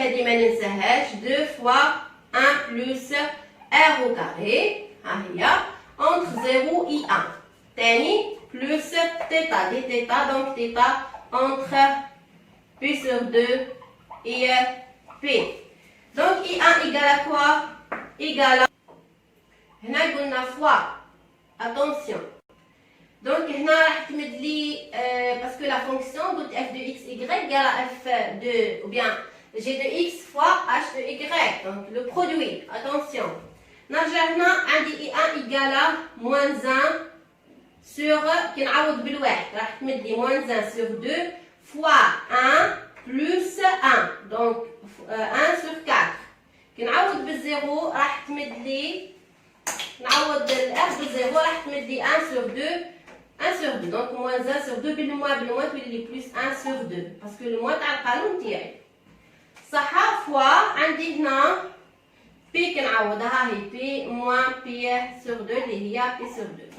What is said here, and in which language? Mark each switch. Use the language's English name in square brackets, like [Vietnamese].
[Arabic] هادي ما ننساهاش 2 فوا 1 بلس [French] r au carré. [Arabic] ها هي [French] entre 0 et 1. [Arabic] تاني بلس تيتا دي تيتا دونك تيتا [French] entre p sur 2 et p. دونك i 1 égale à quoi؟ égale [Arabic] هنا قلنا فوا [French] attention. [Arabic] دونك هنا راح تمد لي باسكو لا فونكسيون قلت [French] f de x y égale à f de ou bien g de x fois h de y. donc le produit attention. [Arabic] نرجع هنا عندي [French] i 1 égale à moins 1 sur [Arabic] كي نعوض بالواحد راح تمد لي [French] moins 1 sur 2 fois 1 plus 1 donc 1 sur 4. [Arabic] كي نعوض بالزيرو راح تمد لي نعوض الاف بالزيرو راح تمد لي [French] 1 sur 2 1 sur 2 [Arabic] donc moins 1 sur 2 بالموا تولي لي [French] plus 1 sur 2 [Arabic] باسكو الموا تاع القانون تاعي صح فوا عندي هنا بي كنعوضها هي بي موان بي سور 2 اللي هي بي سور 2.